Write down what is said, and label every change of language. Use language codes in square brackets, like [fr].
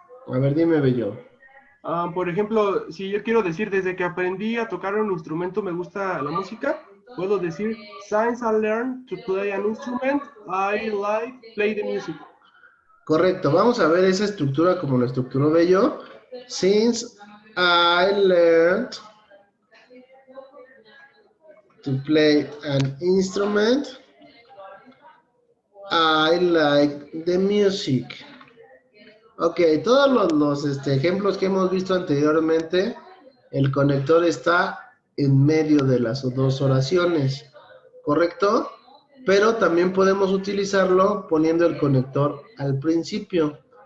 [es] a ver, dime, Bello. Por ejemplo, si yo quiero decir desde que aprendí a tocar un instrumento me gusta la música, puedo decir [en] since I learned to play an instrument, I like play the music. [es] Correcto, vamos a ver esa estructura como lo estructuró Bello. [en] Since I learned to play an instrument, I like the music. [es] Ok, todos los ejemplos que hemos visto anteriormente, el conector está en medio de las dos oraciones, ¿correcto? Pero también podemos utilizarlo poniendo el conector al principio.